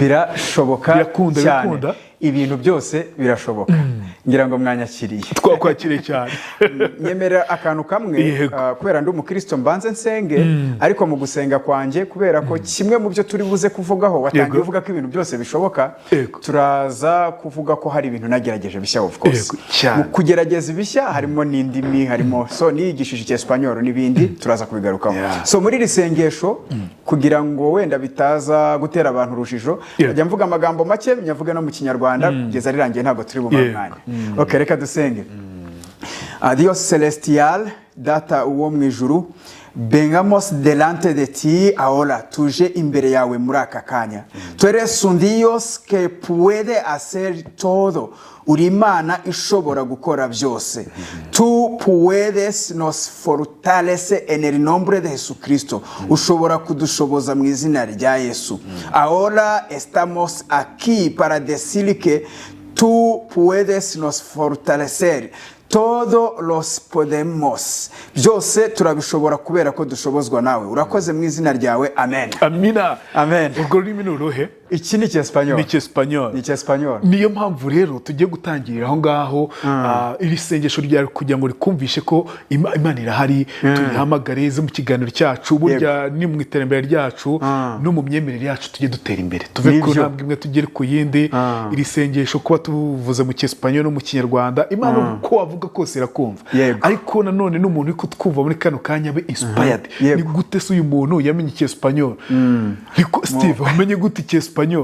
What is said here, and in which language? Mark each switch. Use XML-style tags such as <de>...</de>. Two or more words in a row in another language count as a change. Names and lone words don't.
<rw>birashoboka cyane ibintu byose birashoboka ngira ngo mwanyakiriye twakwakiriye cyane nyemerera akantu kamwe kubera ndi umukristo mbanze nsenge ariko mu gusenga kwanjye kubera ko kimwe mu byo turi buze kuvugaho watangiye uvuga ko ibintu byose bishoboka turaza kuvuga ko hari ibintu nagerageje bishya</rw> <en>of course</en> <rw>mu kugerageza ibishya harimo n'indimi harimo so niyigishije icyesipanyoro n'ibindi turaza kubigarukaho so muri iri sengesho kugira ngo wenda bitaza gutera abantu urujijo ajya mvuga amagambo make nyavuga no mu kinyarwanda kugeza rirangiye ntabwo turi bumwanya okay reka dusenge</rw> <es>Dios celestial</es> <rw>data uwo mu ijuru</rw> <es>vengamos delante de ti ahora</es> <rw>tuje imbere yawe muri aka kanya</rw> <es>tú eres un Dios que puede hacer todo</es> <rw>uri Imana ishobora gukora byose</rw> <es>tú puedes nos fortalece en el nombre de Jesucristo</es> <rw>ushobora kudushoboza mu izina rya Yesu</rw> <es>ahora estamos aquí para decir que tú puedes nos fortalecer todo los podemos</es> <rw>byose turabishobora kubera ko dushobozwa nawe urakoze mu izina ryawe amen amina amen ubwo rurimi ni uruhe iki ni icyesipanyoro ni icyesipanyoro niyo mpamvu rero tugiye gutangirira aho ngaho iri sengesho ryawe kugira ngo rikumvishe ko Imana irahari tuyihamagare ze mu kiganiro cyacu burya ni mu iterambere ryacu no mu myemerere yacu tujye dutera imbere tuve ku ntambwe imwe tugere ku yindi iri sengesho kuba tuvuze mu cyesipanyoro no mu kinyarwanda Imana ko wavuga kose irakumva ariko nanone n'umuntu uri kutwumva muri kano kanya</rw> <en>be inspired</en> <rw>ni gute se uyu muntu yamenye icyesipanyoro Steve wamenye gute icyesipanyoro</rw>